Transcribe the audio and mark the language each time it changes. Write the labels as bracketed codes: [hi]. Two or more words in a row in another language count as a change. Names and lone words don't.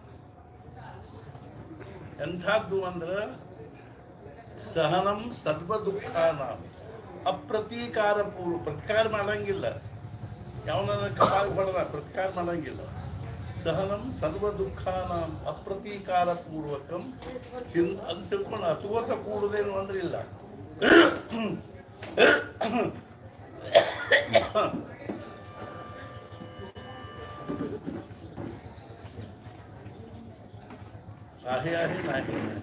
[kn] ಎಂಥದ್ದು ಅಂದ್ರೆ [sa] ಸಹನಂ ಸರ್ವ ದುಃಖಾನ ಅಪ್ರತೀಕಾರ ಪೂರ್ವ. [kn] ಪ್ರತಿಕಾರ ಮಾಡಂಗಿಲ್ಲ, ಯಾವನ ಕಪಾಲ ಹೊಡೆದ ಪ್ರತಿಕಾರ ಮಾಡಂಗಿಲ್ಲ. [sa] ಸಹನಂ ಸರ್ವ ದುಃಖಾನ ಅಪ್ರತೀಕಾರ ಪೂರ್ವಕಂ [kn] ಅಂತ ತಿಳ್ಕೊಂಡು ಅತುವತ ಕೂಡುದೇನು ಅಂದ್ರೆ ಇಲ್ಲ. [mr] आहे आहे नाही